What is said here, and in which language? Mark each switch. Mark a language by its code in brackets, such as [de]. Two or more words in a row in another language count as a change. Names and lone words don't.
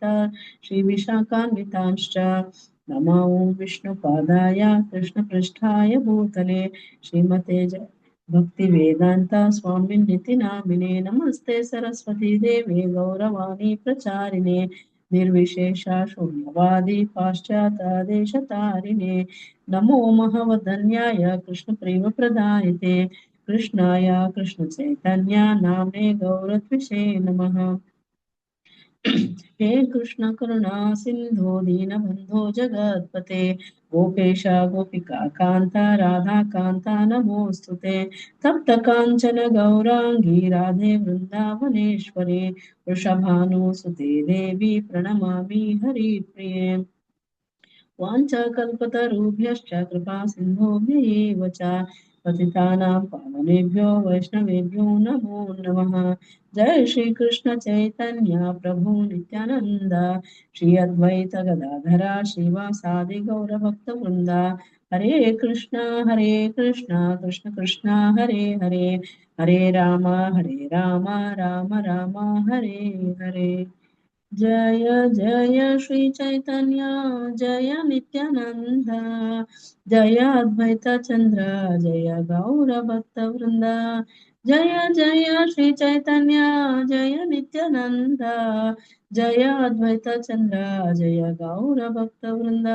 [sa] శ్రీ విశాఖాన్వితాంశ్చ నమో విష్ణు పాదాయ కృష్ణ పృష్ఠాయ భూతలే శ్రీమతే భక్తి వేదాంత స్వామిన్ నితి నామినే నమస్తే సరస్వతీ దేవే గౌరవాణి ప్రచారిణే నిర్విశేష శూన్యవాది పాశ్చాత్య నమో మహవదన్యాయ కృష్ణ ప్రేమ ప్రదాయతే కృష్ణాయ కృష్ణ చైతన్య నామ్నే గౌరత్విషే నమః. हे कृष्ण करुणा सिंधु दीनबंधो जगत्पते गोपेश गोपिका कांता राधा कांता नमोस्तुते तप्त कांचन गौरांगी राधे वृंदावनेश्वरी वृषभानुसुते देवी प्रणमामि हरिप्रिये वाञ्छाकल्पतरुभ्यश्च कृपा सिन्धुभ्य एव च पतितानां पावनेभ्यो वैष्णवेभ्यो नमो नमः. जय श्री कृष्ण चैतन्य प्रभु नित्यानंद श्री अद्वैत गदाधरा श्रीवासादि गौर भक्त वृंदा. हरे कृष्ण कृष्ण कृष्ण हरे हरे हरे राम राम राम हरे हरे. जय जय श्री चैतन्य जय नित्यानंद जय अद्वैत चंद्र जय गौर भक्त वृंद. जय जय श्री चैतन्य जय नित्यानंद जय अद्वैत चंद्र जय गौर भक्त वृंद.